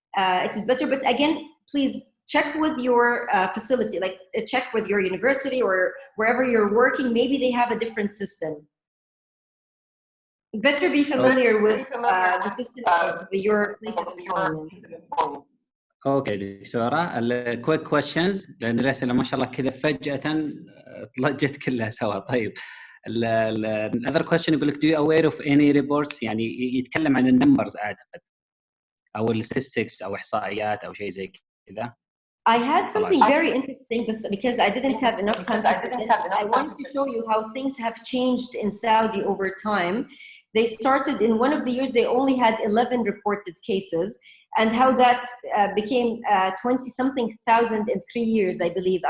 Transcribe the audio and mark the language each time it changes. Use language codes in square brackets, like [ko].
[en] It is better, but again, please check with your facility, like check with your university or wherever you're working. Maybe they have a different system. Better be familiar with the system of your place of employment. [ar] اوكي دكتورة، الكويك كويشنز لان الاسئله ما شاء الله كذا فجأة طلجت كلها سوا. طيب [en] another question [ar] يقول لك [en] do you aware of any reports [ar] يعني يتكلم عن النمبرز اعتقد او الستاتستكس او احصائيات او شيء زي كذا. [en] I had something very interesting because I didn't have enough time to present. I wanted to show you how things have changed in Saudi over time. They started in one of the years, they only had 11 reported cases, and how that became 20-something thousand in 3 years, I believe.